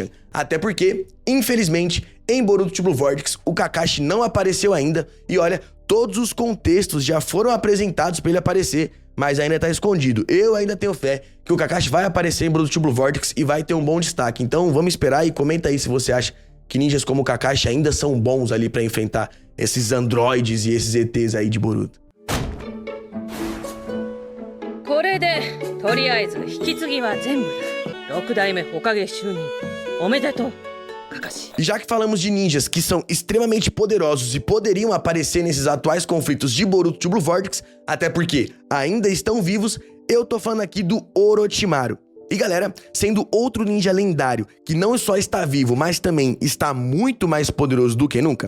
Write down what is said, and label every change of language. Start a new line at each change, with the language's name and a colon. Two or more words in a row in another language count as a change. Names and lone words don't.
Portuguese: Até porque, infelizmente, em Boruto True Blue Vortex, o Kakashi não apareceu ainda e olha, todos os contextos já foram apresentados para ele aparecer, mas ainda tá escondido. Eu ainda tenho fé que o Kakashi vai aparecer em Boruto True Blue Vortex e vai ter um bom destaque. Então vamos esperar e comenta aí se você acha que ninjas como o Kakashi ainda são bons ali pra enfrentar esses androides e esses ETs aí de Boruto.
Japanese: これでとりあえず引き継ぎは全部だ。6代目火影就任おめでとう、カカシ。
Portuguese: E já que falamos de ninjas que são extremamente poderosos e poderiam aparecer nesses atuais conflitos de Boruto True Blue Vortex, até porque ainda estão vivos, eu tô falando aqui do Orochimaru. E galera, sendo outro ninja lendário que não só está vivo, mas também está muito mais poderoso do que nunca.